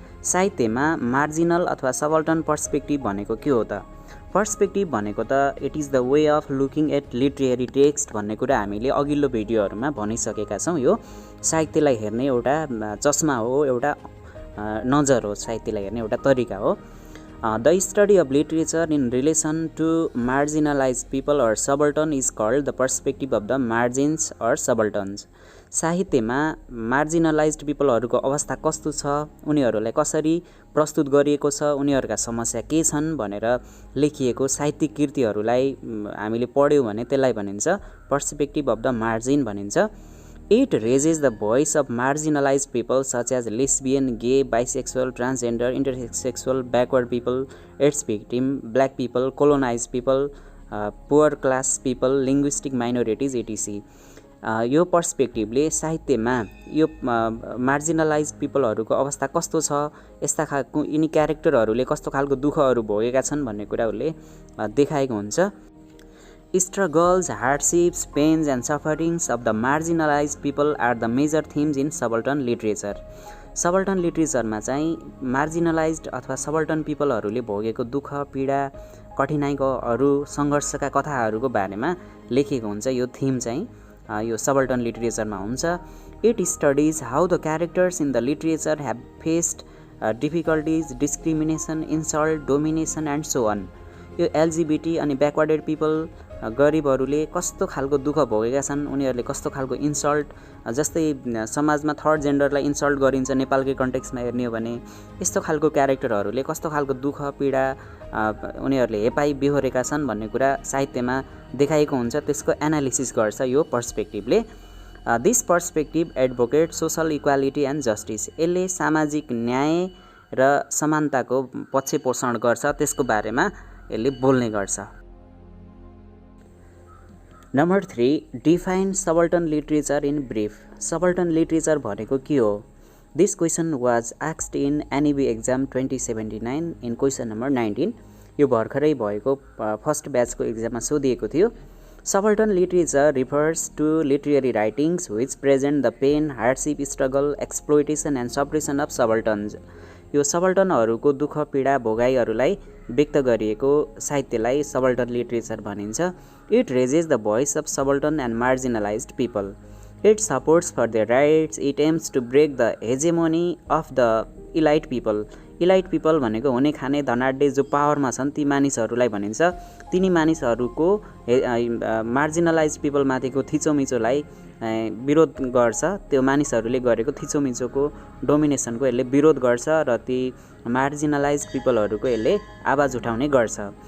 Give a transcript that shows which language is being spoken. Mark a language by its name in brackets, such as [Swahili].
[Nepali] साहित्यमा मार्जिनल अथवा subaltern perspective भनेको के हो त? पर्सपेक्टिभ भनेको त [English] it is the way of looking at literary text [Nepali] भन्ने कुरा हामीले अघिल्लो भिडियोहरूमा भनिसकेका छौँ। यो साहित्यलाई हेर्ने एउटा चस्मा हो, एउटा नजर हो, साहित्यलाई हेर्ने एउटा तरिका हो। [English] The study of literature in relation to marginalized people or subaltern is called the perspective of the margins or subalterns. [Nepali] साहित्यमा मार्जिनलाइज्ड पिपलहरूको अवस्था कस्तो छ, उनीहरूलाई कसरी प्रस्तुत गरिएको छ, उनीहरूका समस्या के छन् भनेर लेखिएको साहित्यिक कृतिहरूलाई हामीले पढ्यौँ भने त्यसलाई भनिन्छ पर्सपेक्टिभ अफ द मार्जिन भनिन्छ. [English] It raises the voice of marginalized people such as lesbian, gay, bisexual, transgender, intersexual, backward people, AIDS victim, black people, colonized people, poor class people, linguistic minorities, etc. [Nepali] यो पर्सपेक्टिभले साहित्यमा यो marginalised पिपलहरूको अवस्था कस्तो छ, यस्ता खालको यिनी क्यारेक्टरहरूले कस्तो खालको दुःखहरू भोगेका छन् भन्ने कुराहरूले देखाएको हुन्छ. [English] Struggles, hardships, pains and sufferings of the marginalized people are the major themes in subaltern literature. [Nepali] Subaltern literature मा चाहिँ marginalized अथवा subaltern पिपलहरूले भोगेको दुःख, पीडा, कठिनाइहरू, सङ्घर्षका कथाहरूको बारेमा लेखिएको हुन्छ. यो थीम चाहिँ यो subaltern literature मा हुन्छ. [English] It studies how the characters in the literature have faced difficulties, discrimination, insult, domination and so on. [Nepali] यो LGBT अनि ब्याकवर्डेड पिपल गरिबहरूले कस्तो खालको दुःख भोगेका छन्, उनीहरूले कस्तो खालको इन्सल्ट, जस्तै समाजमा थर्ड जेन्डरलाई इन्सल्ट गरिन्छ नेपालकै कन्टेक्स्टमा हेर्ने हो भने यस्तो खालको क्यारेक्टरहरूले कस्तो खालको दुःख पीडा उनीहरूले हेपाई बेहोरेका छन् भन्ने कुरा साहित्यमा देखाएको हुन्छ. त्यसको एनालिसिस गर्छ यो पर्सपेक्टिभले. [English] This perspective advocate social equality and justice. [Nepali] यसले सामाजिक न्याय र समानताको पक्ष पोषण गर्छ, त्यसको बारेमा यसले बोल्ने गर्छ. [English] Number 3, define subaltern literature in brief. [Nepali] Subaltern literature भनेको के हो? [English] This question was asked in NEB exam 2079 in question number 19. [Nepali] यो भर्खरै भएको फर्स्ट ब्याचको एक्जाममा सोधिएको थियो. [English] Subaltern literature refers to literary writings which present the pain, hardship, struggle, exploitation and suppression of subalterns. [Nepali] यो सबल्टनहरूको दुःख पीडा भोगाइहरूलाई व्यक्त गरिएको साहित्यलाई सबल्टन लिटरेचर भनिन्छ. [English] It raises the voice of subaltern and marginalised people. It supports for their rights. It aims to break the hegemony of the elite people. [Nepali] Elite people भनेको हुने खाने धनाढ्य जो पावरमा छन् ती मानिसहरूलाई भनिन्छ. तिनी मानिसहरूको मार्जिनलाइज पिपलमाथिको थिचोमिचोलाई विरोध गर्छ. त्यो मानिसहरूले गरेको थिचोमिचोको डोमिनेसनको यसले विरोध गर्छ र ती मार्जिनलाइज पिपलहरूको यसले आवाज उठाउने गर्छ.